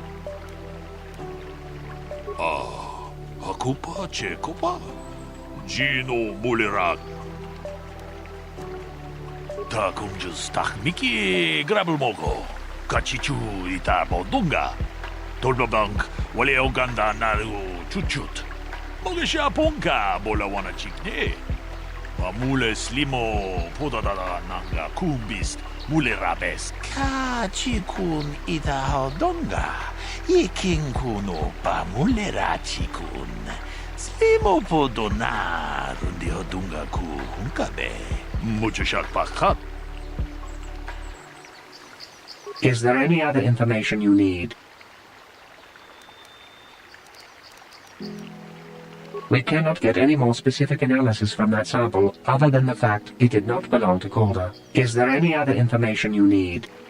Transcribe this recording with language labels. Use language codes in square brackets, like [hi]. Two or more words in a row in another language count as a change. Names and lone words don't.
[en] Hakupa chekopa Gino mulerak. Takunjus takmiki grabulmogo kachichu ita bodunga. Tolbabank wale oganda naru chuchut. Mogesha ponka bola wana chikne. Mule slimo podadada nanga kumbist mule rabes. Kachikun ita hodonga. Iking kuno pa mule rachikun. Slimo podonar undi hodunga ku hunkabe. Muchashak pakat. Is there any other information you need? We cannot get any more specific analysis from that sample other than the fact it did not belong to Calder. Is there any other information you need?